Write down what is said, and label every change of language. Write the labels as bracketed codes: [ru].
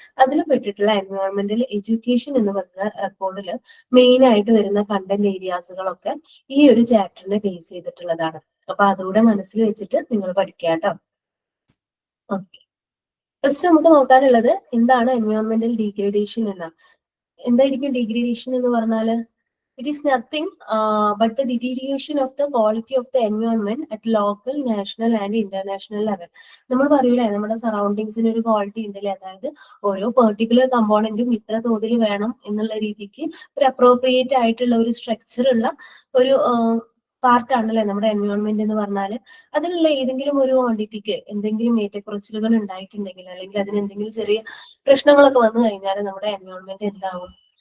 [ml] അതിൽ പെട്ടിട്ടുള്ള എൻവയോൺമെന്റൽ എഡ്യൂക്കേഷൻ എന്ന് പറയുന്ന റെക്കോർഡിൽ മെയിൻ ആയിട്ട് വരുന്ന കണ്ടന്റ് ഏരിയാസുകളൊക്കെ ഈ ഒരു ചാപ്റ്ററിനെ ബേസ് ചെയ്തിട്ടുള്ളതാണ്. അപ്പൊ അതുകൂടെ മനസ്സിൽ വെച്ചിട്ട് നിങ്ങൾ പഠിക്കുക കേട്ടോ. ഓക്കെ, ഫസ്റ്റ് നമുക്ക് നോക്കാനുള്ളത് എന്താണ് എൻവയോൺമെന്റൽ ഡീഗ്രേഡേഷൻ എന്ന. എന്തായിരിക്കും ഡീഗ്രേഡേഷൻ എന്ന് പറഞ്ഞാല്? [en] It is nothing but the deterioration of the quality of the environment at local, national and international level. [ml] നമ്മൾ പറയൂലേ, നമ്മുടെ സറൗണ്ടിങ്സിന് ഒരു ക്വാളിറ്റി ഉണ്ടല്ലേ, അതായത് ഓരോ പെർട്ടിക്കുലർ കമ്പോണന്റും ഇത്ര തോതിൽ വേണം എന്നുള്ള രീതിക്ക് ഒരു അപ്രോപ്രിയേറ്റ് ആയിട്ടുള്ള ഒരു സ്ട്രക്ചർ ഉള്ള ഒരു പാർട്ടാണല്ലേ നമ്മുടെ എൻവയോൺമെന്റ് എന്ന് പറഞ്ഞാല്. അതിലുള്ള ഏതെങ്കിലും ഒരു ക്വാണ്ടിറ്റിക്ക് എന്തെങ്കിലും ഏറ്റക്കുറച്ചിലുകൾ ഉണ്ടായിട്ടുണ്ടെങ്കിൽ, അല്ലെങ്കിൽ അതിന് എന്തെങ്കിലും ചെറിയ പ്രശ്നങ്ങളൊക്കെ വന്നു കഴിഞ്ഞാൽ നമ്മുടെ എൻവയോൺമെന്റ് എന്താവും?